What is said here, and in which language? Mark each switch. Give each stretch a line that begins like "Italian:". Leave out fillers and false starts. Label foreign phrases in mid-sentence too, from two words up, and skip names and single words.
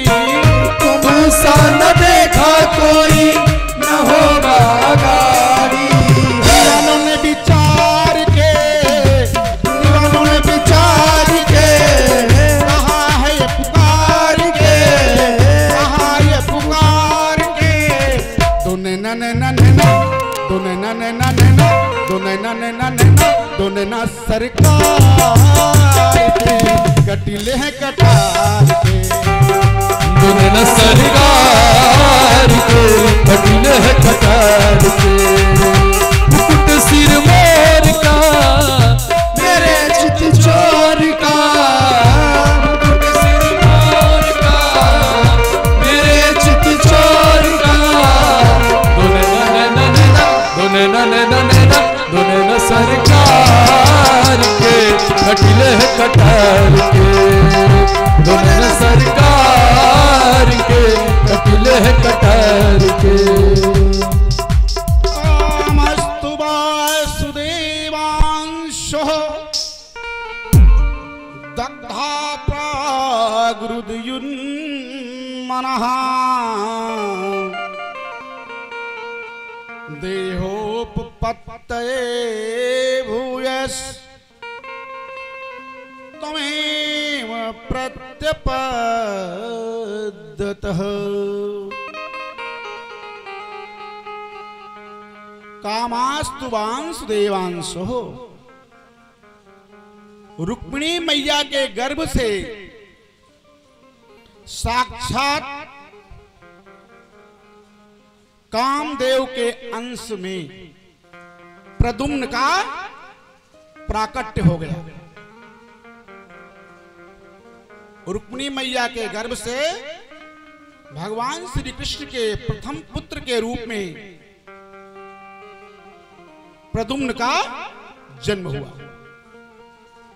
Hindi: तुम स्थान देखा कोई न होगा अगारी। दीवानों ने विचार के, दीवानों ने विचार के कहा है ये पुकार के, कहा ये पुकार के, दुने नने नने ना, दुने नने नने ना, दुने नने नने ना, दुने ना सरकार के कटीले हैं कटार के, दुने न सरकार के कटीले हैं कटार के, मुकुट सिर मोर का मेरे चित चोर का, मुकुट सिर मोर का मेरे चित चोर का, दुने नने नने ना, दुने नने नने ना, दुने न सरकार के कटीले हैं कटार के, दुने न सरकार के कटीले हैं कटार के।
Sanskrit: कामस्तु वासुदेवांशो दग्धा प्रागृदयुन्मनः, देहोपपत्तये भूयस् त्वमेव प्रत्यपद्यतः। कामास्तु वांसुदेवांशो,
Hindi: रुक्मिणी मैया के गर्भ से साक्षात कामदेव के अंश में प्रद्युम्न का प्राकट्य हो गया। रुक्मिणी मैया के गर्भ से भगवान श्री कृष्ण के प्रथम पुत्र के रूप में प्रद्युम्न का जन्म हुआ।